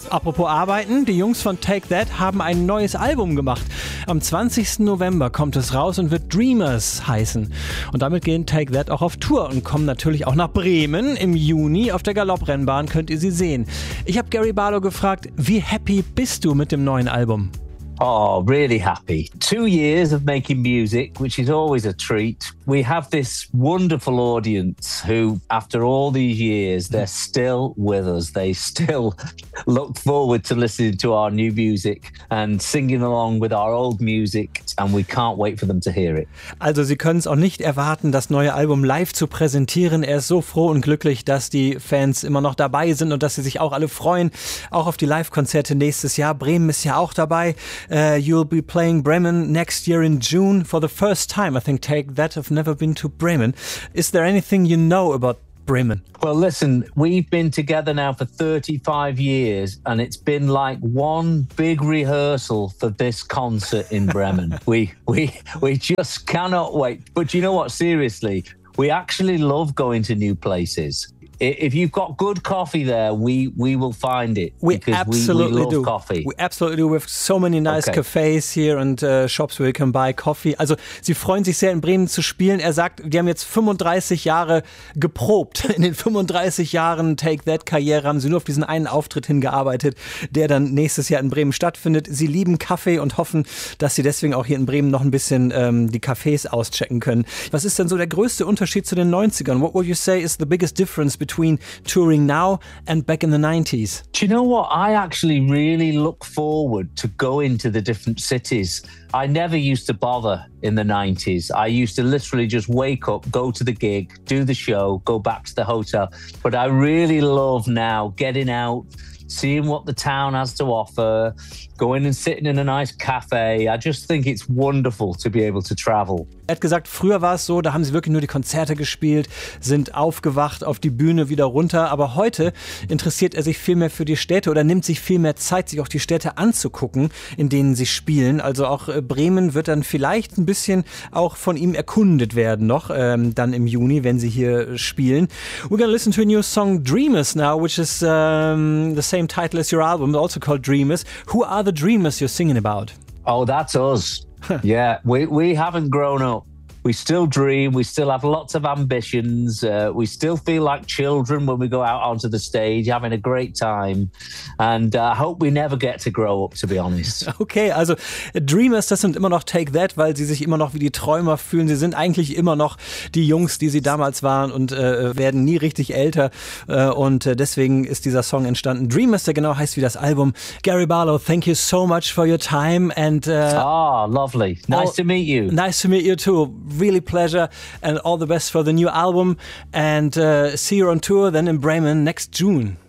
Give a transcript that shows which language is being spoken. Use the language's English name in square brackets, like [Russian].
[German] Apropos Arbeiten, die Jungs von Take That haben ein neues Album gemacht. Am 20. November kommt es raus und wird Dreamers heißen. Und damit gehen Take That auch auf Tour und kommen natürlich auch nach Bremen. Im Juni auf der Galopprennbahn könnt ihr sie sehen. Ich habe Gary Barlow gefragt, wie happy bist du mit dem neuen Album? [English] Oh, really happy. 2 years of making music, which is always a treat. We have this wonderful audience who, after all these years, they're still with us. They still look forward to listening to our new music and singing along with our old music. And we can't wait for them to hear it. [German] Also, sie können es auch nicht erwarten, das neue Album live zu präsentieren. Er ist so froh und glücklich, dass die Fans immer noch dabei sind und dass sie sich auch alle freuen, auch auf die Live-Konzerte nächstes Jahr. Bremen ist ja auch dabei. [English] You'll be playing Bremen next year in June for the first time. I think Take That have never been to Bremen. Is there anything you know about Bremen? Well, listen, we've been together now for 35 years and it's been like one big rehearsal for this concert in Bremen. we just cannot wait. But you know what? Seriously, we actually love going to new places. If you've got good coffee there, we will find it. We absolutely we love do. Coffee. We absolutely do. We have so many nice cafes here and shops where you can buy coffee. [German] Also, sie freuen sich sehr, in Bremen zu spielen. Er sagt, wir haben jetzt 35 Jahre geprobt. In den 35 Jahren Take-That-Karriere haben sie nur auf diesen einen Auftritt hingearbeitet, der dann nächstes Jahr in Bremen stattfindet. Sie lieben Kaffee und hoffen, dass sie deswegen auch hier in Bremen noch ein bisschen die Cafés auschecken können. Was ist denn so der größte Unterschied zu den 90ern? [English] What would you say is the biggest difference between touring now and back in the 90s? Do you know what? I actually really look forward to going to the different cities. I never used to bother in the 90s. I used to literally just wake up, go to the gig, do the show, go back to the hotel. But I really love now getting out, seeing what the town has to offer, going and sitting in a nice cafe. I just think it's wonderful to be able to travel. [German] Er hat gesagt, früher war es so, da haben sie wirklich nur die Konzerte gespielt, sind aufgewacht, auf die Bühne wieder runter. Aber heute interessiert er sich viel mehr für die Städte oder nimmt sich viel mehr Zeit, sich auch die Städte anzugucken, in denen sie spielen. Also auch Bremen wird dann vielleicht ein bisschen auch von ihm erkundet werden noch, dann im Juni, wenn sie hier spielen. [English] We're gonna listen to a new song, Dreamers, now, which is the same title as your album, also called Dreamers. Who are the Dreamers you're singing about? Oh, that's us. Yeah, we haven't grown up. We still dream. We still have lots of ambitions. We still feel like children when we go out onto the stage, having a great time. And I hope we never get to grow up, to be honest. [German] Okay, also Dreamers, das sind immer noch Take That, weil sie sich immer noch wie die Träumer fühlen. Sie sind eigentlich immer noch die Jungs, die sie damals waren und werden nie richtig älter. Und deswegen ist dieser Song entstanden. Dreamers, der genau heißt wie das Album. [English] Gary Barlow, thank you so much for your time. And lovely. Nice to meet you. Nice to meet you too. Really pleasure and all the best for the new album and see you on tour then in Bremen next June.